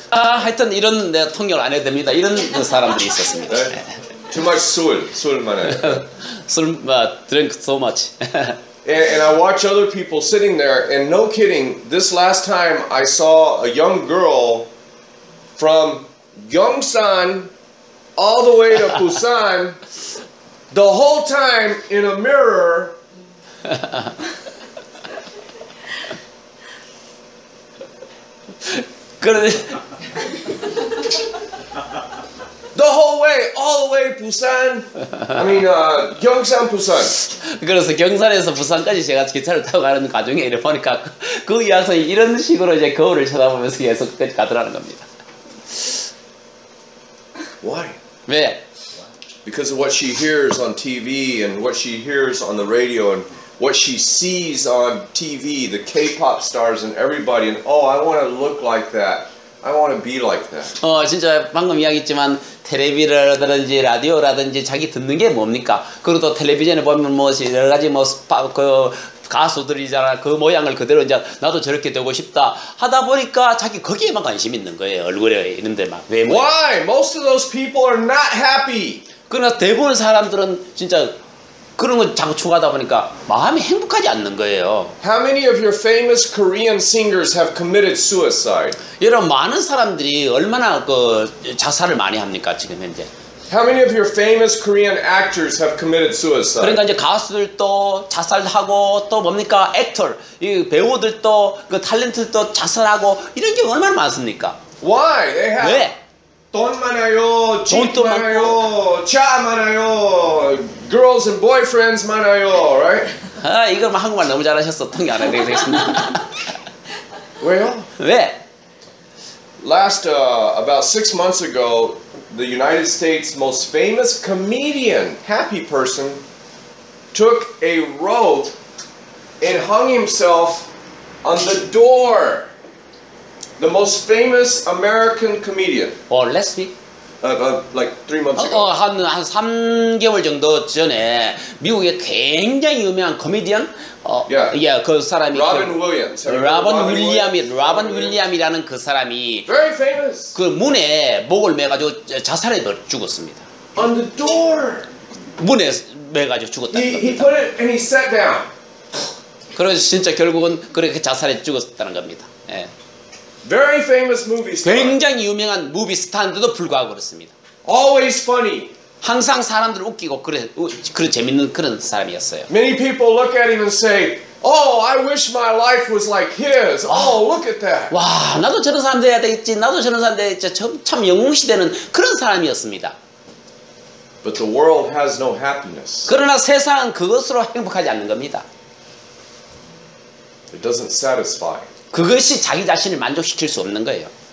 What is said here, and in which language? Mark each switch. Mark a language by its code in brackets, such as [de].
[ko] 하여튼 이런 내가 통역을 안 해도 됩니다. 이런 사람들이 있었습니다. [en] Too much [ko] 술 많아요. [en] 술, drink so much. And I watch other people sitting there, and no kidding, this last time I saw a young girl from Gyeongsan all the way to Busan, the whole time in a mirror. The whole way, all the way Busan. I mean, Gyeongsan, Busan. [ko] 그래서 경산에서 부산까지 제가 기차를 타고 가는 과정에 이래 보니까 그 여학생이 이런 식으로 이제 거울을 쳐다보면서 계속 끝까지 가더라는 겁니다. [en] Why? [ko] 왜? [en] Because of what she hears on TV and what she hears on the radio and what she sees on TV, the K-pop stars and everybody, and oh, I want to look like that. I want to be like that. [ko] 진짜 방금 이야기했지만 텔레비라든지 라디오라든지 자기 듣는 게 뭡니까? 그리고 또 텔레비전에 보면 뭐 여러 가지 뭐 그 가수들이잖아. 그 모양을 그대로 이제 나도 저렇게 되고 싶다 하다 보니까 자기 거기에만 관심 있는 거예요. 얼굴에 있는데 막 외모. [en] Why? Most of those people are not happy. [ko] 그러나 대부분 사람들은 진짜 그런 걸 자꾸 추구하다 보니까 마음이 행복하지 않는 거예요. [en] How many of your famous Korean singers have committed suicide? [ko] 여러분 많은 사람들이 얼마나 그 자살을 많이 합니까 지금 현재? [en] How many of your famous Korean actors have committed suicide? [ko] 그러니까 이제 가수들도 자살하고 또 뭡니까 액터, 이 배우들도 그 탤런트도 자살하고 이런 게 얼마나 많습니까? [en] Why? They have [ko] 왜? 돈 많아요, 집 돈도 많아요, 차 많아요, [en] girls and boyfriends [ko] 많아요, right? 아 이거 한국말 너무 잘하셨어. 통역 안 해도 되겠습니다. 왜요? 왜? [en] Last about 6 months ago, the United States' most famous comedian, happy person, took a rope and hung himself on the door. The most famous American comedian. last week? Like 3 months ago. [ko] 한 3개월 정도 전에 미국의 굉장히 유명한 코미디언 그 사람이 [en] Robin Williams. [ko] 로빈 윌리엄이라는 그 사람이 [en] Very famous. [ko] 그 문에 목을 매가지고 자살해 죽었습니다. [en] On the door. [ko] 문에 매가지고 죽었다는 [en] He [ko] 겁니다. [en] put it and he sat down. [ko] 그래서 진짜 결국은 그렇게 자살해 죽었다는 겁니다. 예. [en] Very famous movie star. [ko] 굉장히 유명한 무비 스타인데도 불구하고 그렇습니다. [en] Always funny. [ko] 항상 사람들을 웃기고 그런 재밌는 그런 사람이었어요. [en] Many people look at him and say, "Oh, I wish my life was like his. Oh, look at that." [ko] 와, 나도 저런 사람 돼야 되겠지. 나도 저런 사람 돼야지. 참 영웅시대는 그런 사람이었습니다. [en] But the world has no happiness. [ko] 그러나 세상은 그것으로 행복하지 않는 겁니다. [en] It doesn't satisfy. [ko] 그것이 자기 자신을 만족시킬 수 없는 거예요.